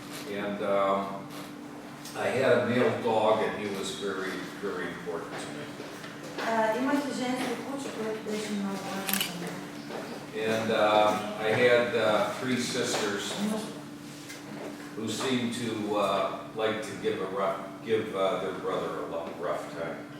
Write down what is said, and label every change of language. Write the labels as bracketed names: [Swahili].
[English] And I had a male dog, and he was very, very important to me. [Bulgarian] Имах и женско куче, което беше много важно за мен. [English] And I had 3 sisters who seemed to like to give their brother a rough time.